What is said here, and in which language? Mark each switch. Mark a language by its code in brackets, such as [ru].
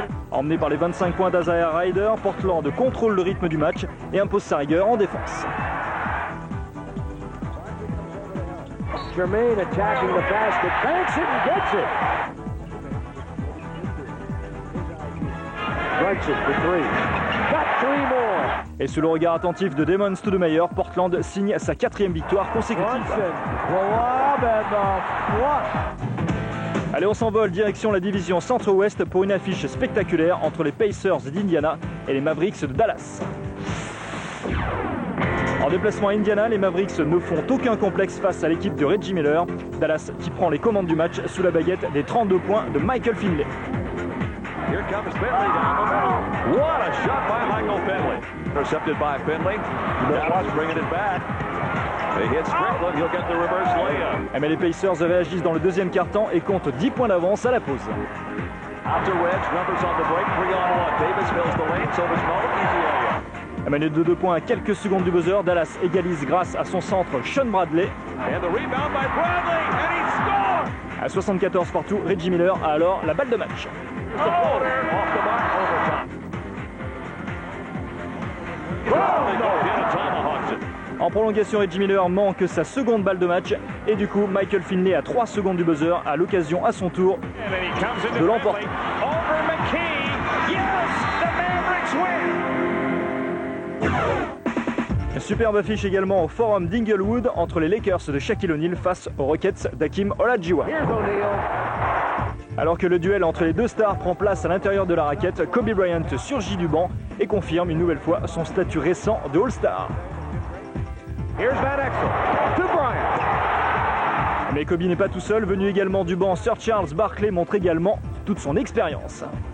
[fr] Emmené par les 25 points d'Isaiah Ryder, Portland contrôle le rythme du match et impose sa rigueur en défense. [en] Jermaine attacking the basket, banks it and gets it. Strikes it for 3. Got 3 more. [fr] Et sous le regard attentif de Damon Stoudemire, Portland signe sa 4e victoire consécutive. [en] Blow up, [fr] Allez, on s'envole direction la division Centre-Ouest pour une affiche spectaculaire entre les Pacers d'Indiana et les Mavericks de Dallas. En déplacement à Indiana, les Mavericks ne font aucun complexe face à l'équipe de Reggie Miller. Dallas qui prend les commandes du match sous la baguette des 32 points de Michael Finley. [en] Here comes Finley down the middle. What a shot by Michael Finley. Intercepted by Finley. Dallas bringing it back. They hit Strickland, he'll get the reverse layup. [fr] Mais les Pacers réagissent dans le deuxième quart-temps et comptent 10 points d'avance à la pause. [en] Out to Wedge, numbers on the break, 3-on-1. Davis fills the lane, so there's no easy area. [fr] Mené de 2 points à quelques secondes du buzzer, Dallas égalise grâce à son centre Sean Bradley. [en] And the rebound by Bradley, and he scores! [fr] À 74 partout, Reggie Miller a alors la balle de match. [en] The floater off the mark, overtime. They go in and tomahawks it. [fr] En prolongation, Reggie Miller manque sa seconde balle de match et du coup, Michael Finley à 3 secondes du buzzer a l'occasion à son tour de l'emporter. [en] Over McKee, yes, the Mavericks win! [fr] Superbe affiche également au Forum d'Inglewood entre les Lakers de Shaquille O'Neal face aux Rockets d'Hakeem Olajuwon. Alors que le duel entre les deux stars prend place à l'intérieur de la raquette, Kobe Bryant surgit du banc et confirme une nouvelle fois son statut récent de All-Star. [en] Here's Van Exel to Bryant. [fr] Mais Kobe n'est pas tout seul, venu également du banc, Sir Charles Barkley montre également toute son expérience.